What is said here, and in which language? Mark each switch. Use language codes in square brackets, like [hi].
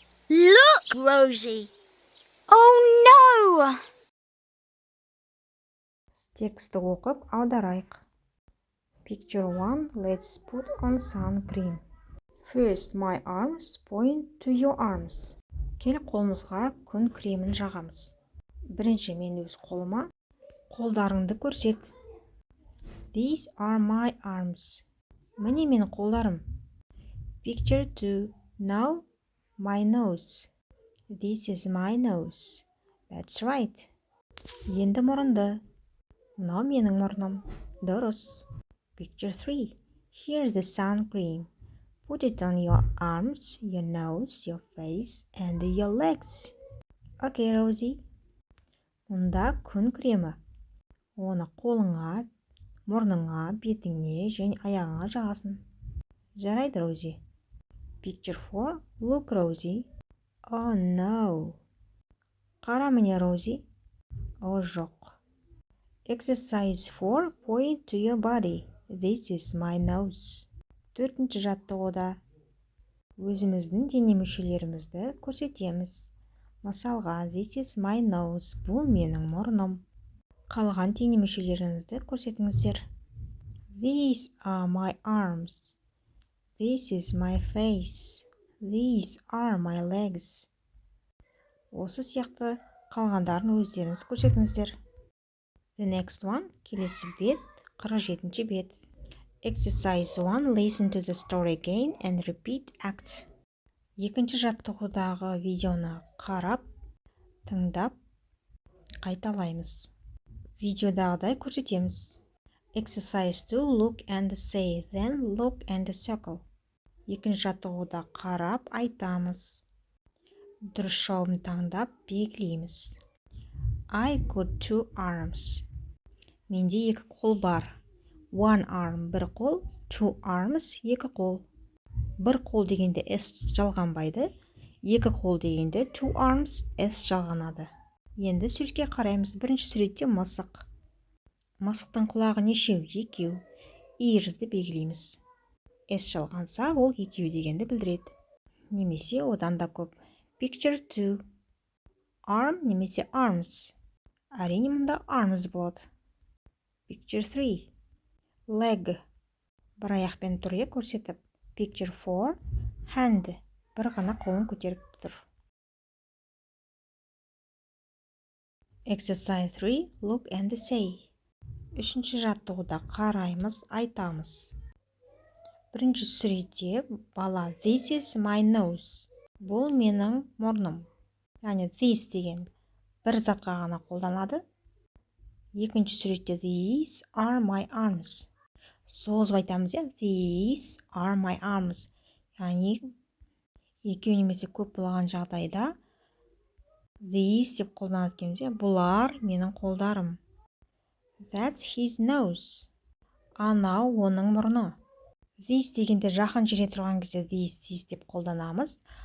[en] Look, Rosie. Oh no! [kk] Тексті оқып аударайық. [en] Picture 1, let's put on sun cream. First, my arms, point to your arms. [kk] Кел қолымызға күн кремін жағамыз. Бірінші мен өз қолыма, қолдарыңды көрсет. [en] These are my arms. [kk] Міне мен қолдарым. [en] Picture 2, now my nose. This is my nose. That's right. [kk] Енді мұрынды. Мынау менің мұрным. Дұрыс. [en] Picture 3. Here's the sun cream. Put it on your arms, your nose, your face, and your legs. [kk] Okay, Rosie. Мұнда күн кремі. Оны қолыңа, мұрныңа, бетіңе және аяғыңа жағасың. Жарайды, Rosie. [en] Picture 4. Look, Rosie. Oh no. [kk] Қара міне, Rosie. О жоқ. [en] Exercise 4. Point to your body. This is my nose. [kk] Төртінші жаттығуда өзіміздің дене мүшелерімізді көрсетеміз. [en] Мысалға, this is my nose. [kk] Бұл менің мұрным. Қалған дене мүшелеріңізді көрсетіңіздер. [en] These are my arms. This is my face. These are my legs. [kk] Осы сияқты қалғандарын өздеріңіз көрсетіңіздер. [en] The next one, [kk] келесі бет, 47 бет. [en] Exercise 1, listen to the story again and repeat act. [kk] Екінші жаттығудағы видеоны қарап, тыңдап, қайталаймыз. Видеодағыдай көрсетеміз. [en] Exercise 2, look and say, then look and circle. [kk] Екінші жаттығуда қарап, айтамыз. Дұрыс жауабын таңдап, белгілейміз. [en] I got 2 arms. [kk] Менде 2 қол бар. [en] One arm, [kk] бір қол. [en] Two arms, [kk] 2 қол. Бір қол дегенде S жалғанбайды. 2 қол дегенде [en] two arms, [kk] S жалғанады. Енді суретке қараймыз. Бірінші суретте мысық. Мысықтың құлағы нешеу? 2. Ears'ді белгілейміз. S жалғанса, ол 2 дегенді білдіреді. Немесе одан да көп. [en] Picture 2. [kk] arm немесе arms. Әрине мұнда arms болады. [en] Picture 3. Leg. [kk] Бір аяқпен тұр көрсетіп. [en] Picture 4. Hand. [kk] Бір ғана қолын көтеріп тұр. [en] Exercise 3. Look and say. [kk] Үшінші жаттығуда қараймыз, айтамыз. Бірінші сүреде бала [en] this is my nose. [kk] Бұл менің мұрным. Яғни this деген бір затқа ғана қолданады. Екінші суретте [en] these are my arms. [kk] Созып айтамыз, these are my arms. Яғни екеу немесе көп болған жағдайда these деп қолданады екенбіз, бұлар менің қолдарым. [en] That's his nose. [kk] Анау оның мұрны. This дегенде жақын жерде тұрған кезде this деп қолданамыз.